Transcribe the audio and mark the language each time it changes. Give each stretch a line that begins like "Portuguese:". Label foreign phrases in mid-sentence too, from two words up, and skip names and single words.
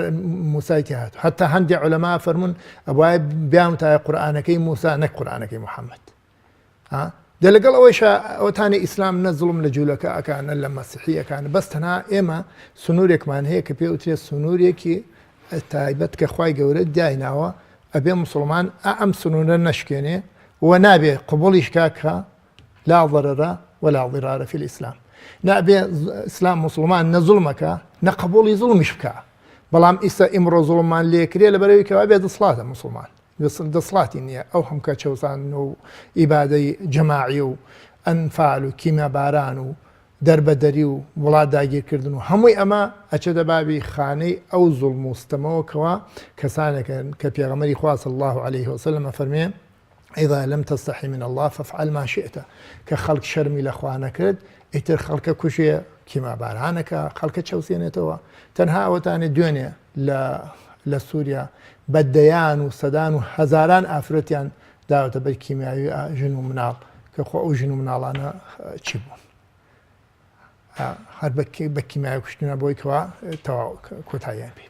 Central Kurdish: موسای تیا هاتووە حتا هەندێک عولەما فەرمون ئەوایە بیامتایە قورئانەکەی موسا نەک قورئانەکەی محەممەد دە لەگەڵ ئەوەیشە ئەوتانی ئیسلام نە زوڵم لە جوولەکە ئەکانە لە مەسیحیەکانە بەس تەنها ئێمە سنوورێکمان هەیە کە پێ وترێت سنوورێکی تایبەت کە خوای گەورە دایناوە ئەبێ مسلمان ئەم سنوورە نەشکێنێ و نابێ قبوڵیش کاکە
Arabic: لا ضرر ولا ضرار في الإسلام
Central Kurdish: نابێ ئیسلام مسلمان نە زوڵمەکە نە قبوڵی زوڵمیش بکە بەڵام ئیستا ئیمڕۆ زوڵمان لێکرێ لەبەرەوەی کەوا بێ دەسڵاتە مسلمان دەسڵاتی نییە ئەو هەم کە چەوسان و ئیبادەی جەماعی و ئەنفال و کیمەباران و دەربەدەری و وڵات داگیرکردن و هەمووی ئەمە ئەچێتە بابی خانەی ئەو زوڵم و ستەمەوەکەوە کەسانێکن کە پێغەمبەری خوا
Arabic: صلی الله عليه وسلم
Central Kurdish: فەرمێ إذا
Arabic: لم تستحي من الله فافعل ما شئت
Central Kurdish: کە خەڵک شەرمی لە خوا نەکرد ئیتر خەڵکە کوشێ کیمەبارانەکە خەڵکە چەوسێنێتەوە تەنها ئەوەتانێ دوێنێ لە سووریا بەدەیان و سەدان و هەزاران ئافرەتیان داوەتە بەر کیمیاوی ژن و مناڵ کە خۆ ئەو ژن و مناڵانە چی بوون هەر بە کیمیاوی کوشتنە بۆی کەوا تەواو کۆتاییان پێ.